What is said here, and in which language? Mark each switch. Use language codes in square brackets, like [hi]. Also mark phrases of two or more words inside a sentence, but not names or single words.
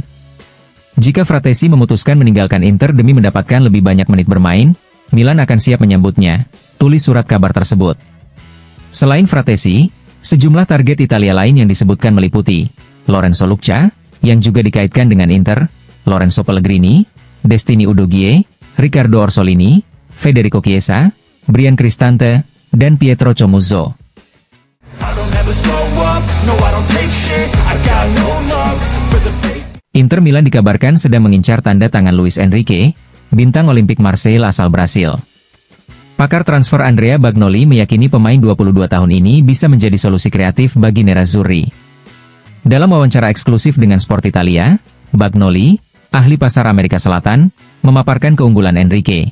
[id] Jika Fratesi memutuskan meninggalkan Inter demi mendapatkan lebih banyak menit bermain, Milan akan siap menyambutnya, tulis surat kabar tersebut. Selain Fratesi, sejumlah target Italia lain yang disebutkan meliputi Lorenzo Lucca, yang juga dikaitkan dengan Inter, Lorenzo Pellegrini, Destiny Udogie, Riccardo Orsolini, Federico Chiesa, Brian Cristante, dan Pietro Comuzzo. Inter Milan dikabarkan sedang mengincar tanda tangan Luis Enrique, bintang Olimpik Marseille asal Brasil. Pakar transfer Andrea Bagnoli meyakini pemain 22 tahun ini bisa menjadi solusi kreatif bagi Nerazzurri. Dalam wawancara eksklusif dengan Sport Italia, Bagnoli, ahli pasar Amerika Selatan, memaparkan keunggulan Enrique.